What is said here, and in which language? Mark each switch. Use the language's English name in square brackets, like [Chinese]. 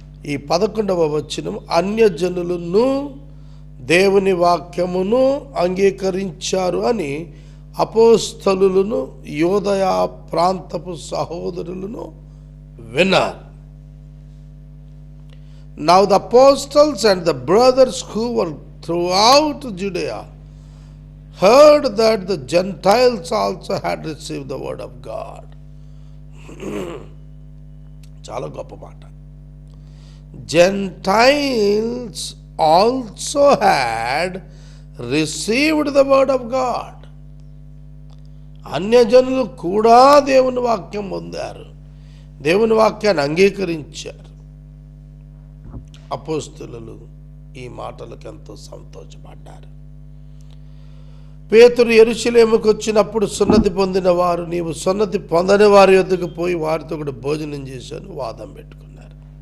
[Telugu] ఈ 11వ వచనం, అన్యజనులను దేవుని వాక్యమును అంగీకరించారు అని అపోస్తలులను యోదయ ప్రాంతపు సహోదరులను విన్నారు. [English] Now the apostles and the brothers who were throughout Judea heard that the Gentiles also had received the word of God. [Telugu] చాలా గొప్ప మాట. [English] Gentiles also had received the word of God. [Telugu] అన్యజనులు కూడా దేవుని వాక్యం పొందారు, దేవుని వాక్యాన్ని అంగీకరించారు. అపోస్తలులు ఈ మాటలకు ఎంతో సంతోషపడ్డారు. పేతురు యెరూషలేముకు వచ్చినప్పుడు సున్నతి పొందిన వారు, నీవు సున్నతి పొందని వారి యొద్దకు పోయి వారితో కూడా భోజనం చేశాను వాదం పెట్టుకున్నారు.